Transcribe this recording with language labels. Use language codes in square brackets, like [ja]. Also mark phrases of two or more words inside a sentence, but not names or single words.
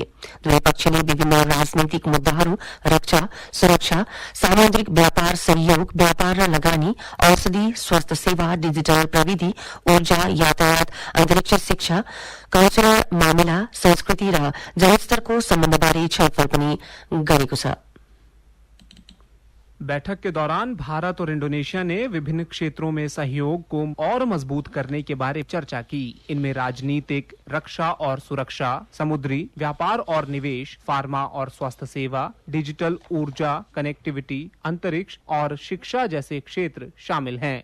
[ne] दुवै पक्षले विभिन्न राजनैतिक मुद्दाहरू, रक्षा, सुरक्षा, सामुद्रिक व्यापार सहयोग, व्यापार र लगानी, औषधि, स्वास्थ्य सेवा, डिजिटल प्रविधि, ऊर्जा, यातायात, अन्तरिक्ष शिक्षा, कल्चरल मामिला, संस्कृति र जनस्तरको सम्बन्धबारे छलफल पनि गरेको छ। [hi] बैठक के दौरान भारत और इंडोनेशिया ने विभिन्न क्षेत्रों में सहयोग को और मजबूत करने के बारे चर्चा की। इनमें राजनीतिक, रक्षा और सुरक्षा, समुद्री व्यापार और निवेश, फार्मा और स्वास्थ्य सेवा, डिजिटल ऊर्जा, कनेक्टिविटी, अंतरिक्ष और शिक्षा जैसे क्षेत्र शामिल हैं।